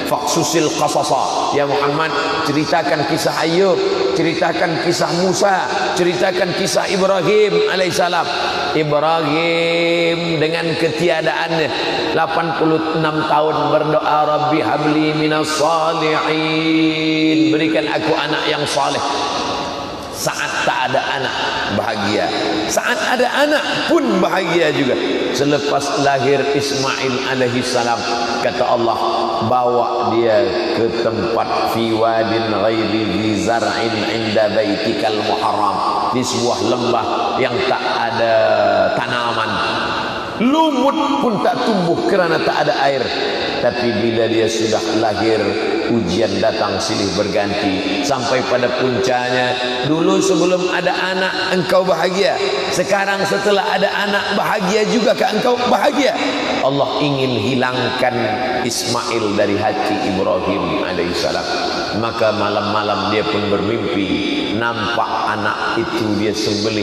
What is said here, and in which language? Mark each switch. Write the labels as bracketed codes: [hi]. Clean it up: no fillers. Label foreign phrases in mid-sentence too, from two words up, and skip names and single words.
[ar] فاقصص القصص يا محمد, [ms] ceritakan kisah Ayub, ceritakan kisah Musa, ceritakan kisah Ibrahim alaihissalam. Ibrahim dengan ketiadaannya 86 tahun berdoa, [ar] رب هب لي من الصالحين, [ms] berikan aku anak yang saleh. Saat tak ada anak bahagia, saat ada anak pun bahagia juga. Selepas lahir Ismail [ar] عليه السلام, [ms] kata Allah, bawa dia ke tempat [ar] في واد غير ذي زرع عند بيتك المحرم, [ms] di sebuah lembah yang tak ada tanaman, lumut pun tak tumbuh kerana tak ada air. Tapi bila dia sudah lahir, ujian datang silih berganti sampai pada puncanya. Dulu sebelum ada anak engkau bahagia, sekarang setelah ada anak bahagia juga ke engkau bahagia. Allah ingin hilangkan Ismail dari hati Ibrahim alaihissalam. Maka malam-malam dia pun bermimpi, nampak anak itu dia sembelih.